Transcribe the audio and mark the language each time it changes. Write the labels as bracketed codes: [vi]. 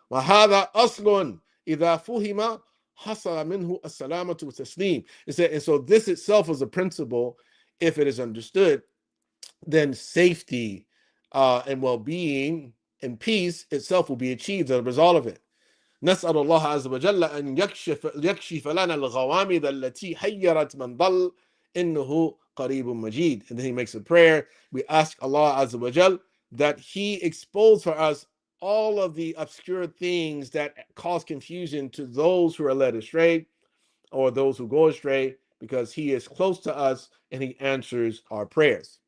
[ar] وَهَذَا أَصْلٌ إِذَا فُهِمَ حَصَلَ مِنْهُ السَّلَامَةُ وَالتَّسْلِيمُ. [en] And so this itself is a principle. If it is understood, then safety and well-being and peace itself will be achieved as a result of it. [ar] نسأل الله عز وجل أن يكشف لنا الغوامض التي حيرت من ضل إنه قريب مجيد. [en] And then he makes a prayer. We ask Allah Azza wa Jal that He expose for us all of the obscure things that cause confusion to those who are led astray or those who go astray, because He is close to us and He answers our prayers.